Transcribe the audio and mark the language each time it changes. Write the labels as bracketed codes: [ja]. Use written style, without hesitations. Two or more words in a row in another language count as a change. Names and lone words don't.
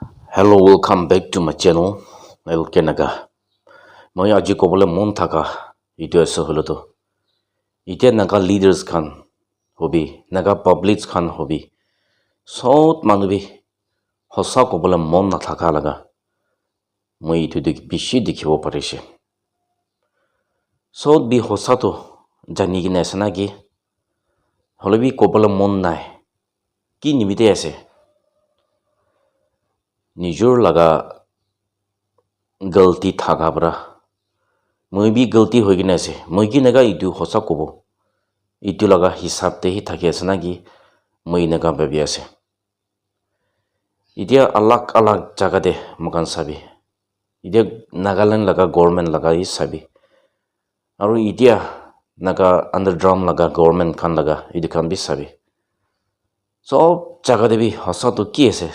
[en] Hello, welcome back to my channel. Elkenaga. [nag] Moi aji kobole mon thaka itu ase holoto. Ite naga leaders khan hobi, naga publics khan hobi. Sot manubi hosa kobole mon na thaka laga. Moi itu bishi dikhibo parise. Sot bi hosa to jani gine ase naki. Holobi kobole mon nai. Ki nimite ase. Nijor laga galti thaka bra. Moi bi galti hoi gine ase. Moi ki naga itu hosa kobo. Itu laga hisab te hi thaki ase naki. Moi naga babi ase. Itia alag jaga de mokan sabi. Itia Nagaland laga government laga hi sabi. Aru itia naga underground laga government khan laga itu khan bi sabi. Sob jaga de bi hosa to ki ase.